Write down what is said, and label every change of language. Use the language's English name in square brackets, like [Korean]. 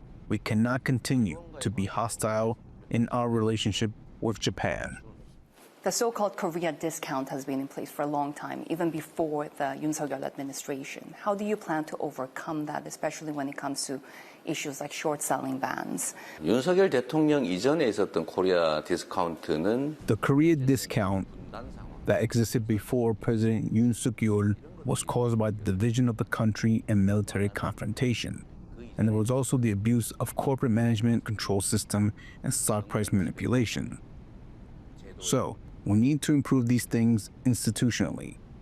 [English] We cannot continue to be hostile in our relationship with Japan. The so-called Korea discount has been in place for a long time, even before the Yoon Suk-yeol administration. How do you plan to overcome that, especially when it comes to issues like short-selling bans? [Korean] 윤석열 대통령 이전에 있었던 코리아 디스카운트는 [English] The Korea discount that existed before President Yoon Suk-yeol was caused by the division of the country and military confrontation. And there was also the abuse of corporate management control system and stock price manipulation. So, we need to improve these things institutionally.